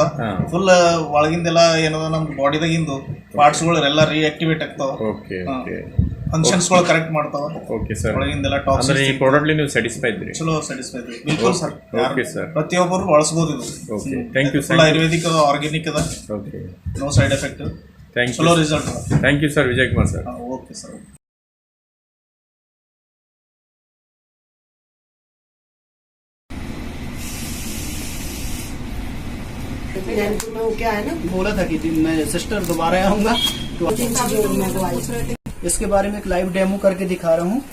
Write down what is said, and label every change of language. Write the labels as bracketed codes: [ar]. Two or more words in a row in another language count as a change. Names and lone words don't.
[kn] ಫುಲ್ ಒಳಗಿಂದೆಲ್ಲ ಏನದ ನಮ್ಮ ಬಾಡಿದಾಗಿಂದು ಪಾರ್ಟ್ಸ್ಗಳು ಎಲ್ಲ ರಿಯಾಕ್ಟಿವೇಟ್ ಆಗ್ತಾವ, [en] functions correct [kn] ಮಾಡ್ತಾವ. ಒಳಗಿಂದೆಲ್ಲ ಟಾಕ್ಸಿನ್ಸ್. ಈ ಪ್ರಾಡಕ್ಟ್ ನೀವು ಸ್ಯಾಟಿಸ್ಫೈ ಇದ್ರಿ? ಚಲೋ ಸ್ಯಾಟಿಸ್ಫೈ ಇದ್ರಿ. ಬಿಲ್ಕುಲ್ ಸರ್. ಸರ್, ಪ್ರತಿಯೊಬ್ಬರು ಬಳಸಬಹುದು ಇದು. [en] thank you. [kn] ಫುಲ್ ಆಯುರ್ವೇದಿಕ್ ಅದ, ಆರ್ಗ್ಯಾನಿಕ್ ಅದ, [en] no side effect. [kn] ಚಲೋ ರಿಸಲ್ಟ್ ಅದ. [en] thank you sir ವಿಜಯ್ ಕುಮಾರ್ ಸರ್. okay sir. [hi] क्या है ना, बोला था कि मैं सिस्टर दोबारा आऊँगा तो इसके बारे में एक [en] live demo [hi] करके दिखा रहा हूँ.